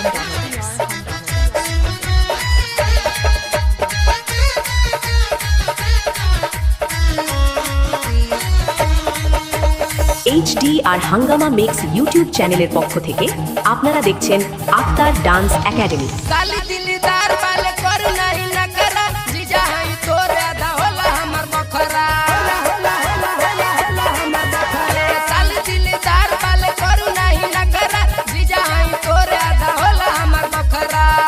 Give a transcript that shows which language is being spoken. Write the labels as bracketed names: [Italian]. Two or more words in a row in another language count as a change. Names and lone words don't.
[Bangla] HDR Hungama Mix YouTube চ্যানেলের পক্ষ থেকে আপনারা দেখছেন আক্তার ডান্স একাডেমি। [Bhojpuri] काली दिलदार वाले कर नहीं न करा जीजा है तोरे आधा होला हमर बखरा काली दिलदार वाले कर नहीं न करा जीजा है तोरे आधा होला हमर बखरा